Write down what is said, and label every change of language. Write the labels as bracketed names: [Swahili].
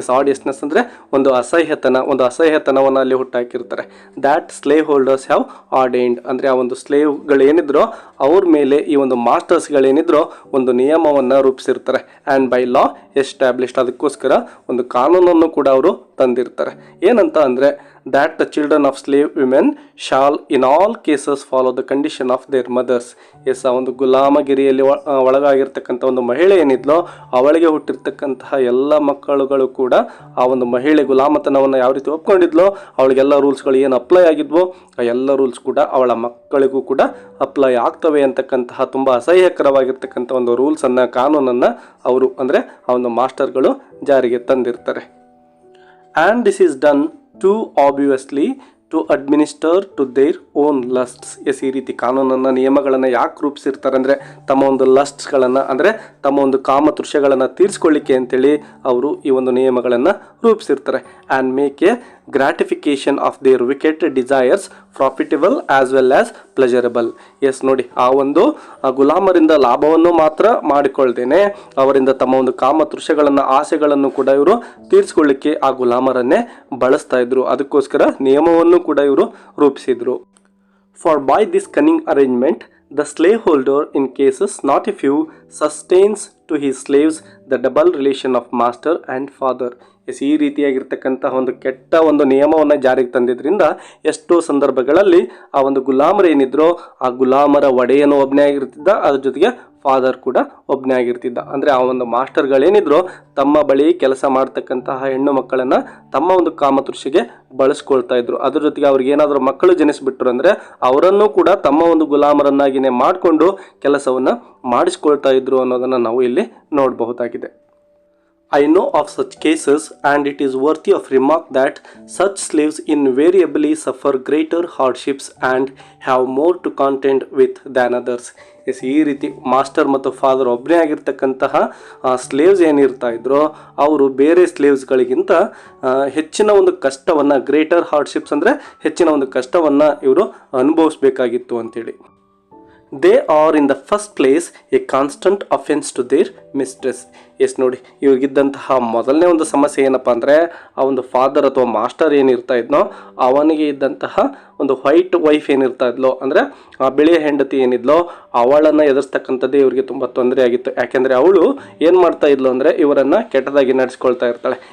[Kannada] ಆಡಿಯಸ್ನೆಸ್ ಅಂದರೆ ಒಂದು ಅಸಹ್ಯತನವನ್ನು ಅಲ್ಲಿ ಹುಟ್ಟಾಕಿರ್ತಾರೆ. [English] that slave holders have ordained [Kannada] ಅಂದರೆ ಆ ಒಂದು ಸ್ಲೇವ್ಗಳೇನಿದ್ರೋ ಅವ್ರ ಮೇಲೆ ಈ ಒಂದು ಮಾಸ್ಟರ್ಸ್ಗಳೇನಿದ್ರೋ ಒಂದು ನಿಯಮವನ್ನು ರೂಪಿಸಿರ್ತಾರೆ. [English] and by law established, [Kannada] ಅದಕ್ಕೋಸ್ಕರ ಒಂದು ಕಾನೂನನ್ನು ಕೂಡ ಅವರು ತಂದಿರ್ತಾರೆ. ಏನಂತ ಅಂದರೆ [English] that the children of slave women shall in all cases follow the condition of their mothers. [Kannada] ಆ ಒಂದು ಗುಲಾಮಗಿರಿಯಲ್ಲಿ ಒಳಗಾಗಿರ್ತಕ್ಕಂಥ ಒಂದು ಮಹಿಳೆ ಏನಿದ್ಲೋ ಅವಳಿಗೆ ಹುಟ್ಟಿರ್ತಕ್ಕಂತಹ ಎಲ್ಲ ಮಕ್ಕಳುಗಳು ಕೂಡ ಆ ಒಂದು ಮಹಿಳೆ ಗುಲಾಮತನವನ್ನು ಯಾವ ರೀತಿ ಒಪ್ಕೊಂಡಿದ್ಲೋ ಅವಳಿಗೆಲ್ಲ ರೂಲ್ಸ್ಗಳು ಏನು ಅಪ್ಲೈ ಆಗಿದ್ವೋ ಆ ಎಲ್ಲ ರೂಲ್ಸ್ ಕೂಡ ಅವಳ ಮಕ್ಕಳಿಗೂ ಕೂಡ ಅಪ್ಲೈ ಆಗ್ತವೆ ಅಂತಕ್ಕಂತಹ ತುಂಬ ಅಸಹ್ಯಕರವಾಗಿರ್ತಕ್ಕಂಥ ಒಂದು ರೂಲ್ಸನ್ನು ಕಾನೂನನ್ನು ಅವರು ಅಂದರೆ ಆ ಒಂದು ಮಾಸ್ಟರ್ಗಳು ಜಾರಿಗೆ ತಂದಿರ್ತಾರೆ. [English] And this is done too obviously to administer to their own lusts. [Kannada] ಈ ರೀತಿ ಕಾನೂನನ್ನು ನಿಯಮಗಳನ್ನು ಯಾಕೆ ರೂಪಿಸಿರ್ತಾರೆ ಅಂದರೆ ತಮ್ಮ ಒಂದು ಲಸ್ಟ್ಸ್ಗಳನ್ನು ಅಂದರೆ ತಮ್ಮ ಒಂದು ಕಾಮತೃಷ್ಯಗಳನ್ನು ತೀರಿಸ್ಕೊಳ್ಳಿಕ್ಕೆ ಅಂತೇಳಿ ಅವರು ಈ ಒಂದು ನಿಯಮಗಳನ್ನು ರೂಪಿಸಿರ್ತಾರೆ. [English] And make a gratification of their wicked desires profitable as well as pleasurable. [Kannada] ನೋಡಿ ಆ ಒಂದು ಗುಲಾಮರಿಂದ ಲಾಭವನ್ನು ಮಾತ್ರ ಮಾಡಿಕೊಳ್ದೇನೆ ಅವರಿಂದ ತಮ್ಮ ಒಂದು ಕಾಮತೃಷ್ಯಗಳನ್ನು ಆಸೆಗಳನ್ನು ಕೂಡ ಇವರು ತೀರಿಸ್ಕೊಳ್ಳಿಕ್ಕೆ ಆ ಗುಲಾಮರನ್ನೇ ಬಳಸ್ತಾ ಇದ್ರು. ಅದಕ್ಕೋಸ್ಕರ ನಿಯಮವನ್ನು ಕೂಡ ಇವರು ರೂಪಿಸಿದ್ರು. [English] For by this cunning arrangement the slaveholder in cases not a few sustains to his slaves the double relation of master and father. [Kannada] ಈ ರೀತಿಯಾಗಿರ್ತಕ್ಕಂತಹ ಒಂದು ಕೆಟ್ಟ ಒಂದು ನಿಯಮವನ್ನು ಜಾರಿಗೆ ತಂದಿದ್ರಿಂದ ಎಷ್ಟೋ ಸಂದರ್ಭಗಳಲ್ಲಿ ಆ ಒಂದು ಗುಲಾಮರು ಏನಿದ್ರು ಆ ಗುಲಾಮರ ಒಡೆಯನು ಒಬ್ಬನೇ ಆಗಿರ್ತಿದ್ದ, ಅದ್ರ ಜೊತೆಗೆ ಫಾದರ್ ಕೂಡ ಒಬ್ಬನೇ ಆಗಿರ್ತಿದ್ದ. ಅಂದರೆ ಆ ಒಂದು ಮಾಸ್ಟರ್ಗಳೇನಿದ್ರು ತಮ್ಮ ಬಳಿ ಕೆಲಸ ಮಾಡ್ತಕ್ಕಂತಹ ಹೆಣ್ಣು ಮಕ್ಕಳನ್ನು ತಮ್ಮ ಒಂದು ಕಾಮತೃಷಿಗೆ ಬಳಸ್ಕೊಳ್ತಾ ಇದ್ರು. ಅದ್ರ ಜೊತೆಗೆ ಅವ್ರಿಗೆ ಏನಾದರೂ ಮಕ್ಕಳು ಜನಿಸ್ಬಿಟ್ರು ಅಂದರೆ ಅವರನ್ನು ಕೂಡ ತಮ್ಮ ಒಂದು ಗುಲಾಮರನ್ನಾಗಿಯೇ ಮಾಡಿಕೊಂಡು ಕೆಲಸವನ್ನು ಮಾಡಿಸ್ಕೊಳ್ತಾ ಇದ್ರು ಅನ್ನೋದನ್ನು ನಾವು ಇಲ್ಲಿ ನೋಡಬಹುದಾಗಿದೆ. [English] I know of such cases, and it is worthy of remark that such slaves invariably suffer greater hardships and have more to contend with than others. [Kannada] ಈ ರೀತಿ ಮಾಸ್ಟರ್ ಮತ್ತು ಫಾದರ್ ಒಬ್ಬನೇ ಆಗಿರ್ತಕ್ಕಂತಹ ಸ್ಲೇವ್ಸ್ ಏನಿರ್ತಾ ಇದ್ರೋ ಅವರು ಬೇರೆ ಸ್ಲೇವ್ಸ್ಗಳಿಗಿಂತ ಹೆಚ್ಚಿನ ಒಂದು ಕಷ್ಟವನ್ನು, [English] greater hardships [Kannada] ಅಂದರೆ ಹೆಚ್ಚಿನ ಒಂದು ಕಷ್ಟವನ್ನು ಇವರು ಅನುಭವಿಸ್ಬೇಕಾಗಿತ್ತು ಅಂತೇಳಿ. [English] They are in the first place a constant offense to their mistress. [Kannada] ನೋಡಿ ಇವ್ರಿಗಿದ್ದಂತಹ ಮೊದಲನೇ ಒಂದು ಸಮಸ್ಯೆ ಏನಪ್ಪ ಅಂದರೆ ಆ ಒಂದು ಫಾದರ್ ಅಥವಾ ಮಾಸ್ಟರ್ ಏನಿರ್ತಾ ಇದ್ನೋ ಅವನಿಗೆ ಇದ್ದಂತಹ ಒಂದು ವೈಟ್ ವೈಫ್ ಏನಿರ್ತಾ ಇದ್ಲೋ ಅಂದರೆ ಆ ಬಿಳಿಯ ಹೆಂಡತಿ ಏನಿದ್ಲೋ ಅವಳನ್ನು ಎದುರಿಸ್ತಕ್ಕಂಥದ್ದೇ ಇವರಿಗೆ ತುಂಬ ತೊಂದರೆ ಆಗಿತ್ತು. ಯಾಕೆಂದರೆ ಅವಳು ಏನು ಮಾಡ್ತಾ ಇದ್ಲು ಅಂದರೆ ಇವರನ್ನು ಕೆಟ್ಟದಾಗಿ ನಡೆಸ್ಕೊಳ್ತಾ ಇರ್ತಾಳೆ.